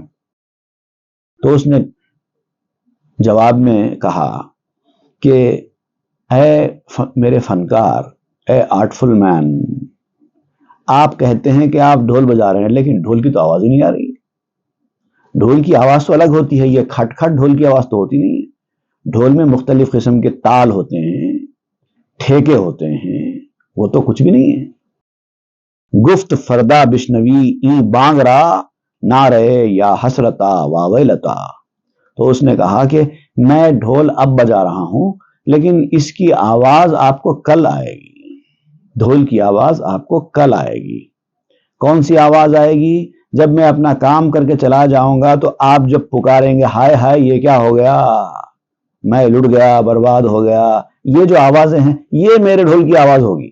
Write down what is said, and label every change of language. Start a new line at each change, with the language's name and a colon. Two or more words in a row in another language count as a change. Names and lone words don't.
Urdu: تو اس نے جواب میں کہا کہ اے میرے فنکار، اے
English: artful man,
Urdu: آپ کہتے ہیں کہ آپ ڈھول بجا رہے ہیں، لیکن ڈھول کی تو آواز ہی نہیں آ رہی۔ ڈھول کی آواز تو الگ ہوتی ہے، یہ کھٹ کھٹ ڈھول کی آواز تو ہوتی نہیں ہے۔ ڈھول میں مختلف قسم کے تال ہوتے ہیں، ٹھیکے ہوتے ہیں، وہ تو کچھ بھی نہیں ہے۔
Persian: گفت فردا بشنوی ای بانگ را نہ رہے
Arabic: یا حسرتا واویلتا۔
Urdu: تو اس نے کہا کہ میں ڈھول اب بجا رہا ہوں، لیکن اس کی آواز آپ کو کل آئے گی، ڈھول کی آواز آپ کو کل آئے گی۔ کون سی آواز آئے گی؟ جب میں اپنا کام کر کے چلا جاؤں گا تو آپ جب پکاریں گے، ہائے ہائے یہ کیا ہو گیا، میں لٹ گیا، برباد ہو گیا، یہ جو آوازیں ہیں یہ میرے ڈھول کی آواز ہوگی۔